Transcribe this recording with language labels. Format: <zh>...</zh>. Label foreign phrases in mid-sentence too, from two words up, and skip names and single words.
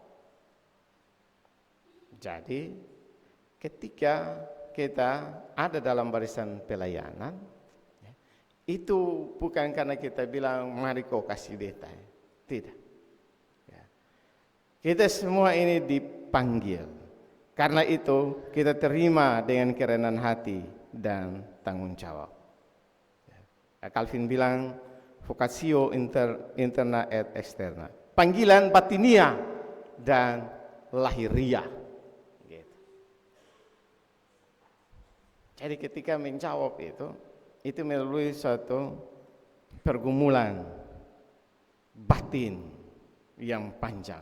<id>Jadi, ketika kita ada dalam barisan pelayanan, itu bukan karena kita bilang mari kau kasih beta, tidak. Kita semua ini dipanggil, karena itu kita terima dengan kerendahan hati dan tanggung jawab. Calvin bilang</id> <la>vocatio interna et externa,</la> <id>panggilan batinia dan lahiria. Jadi ketika menjawab itu melalui suatu pergumulan batin yang panjang.</id>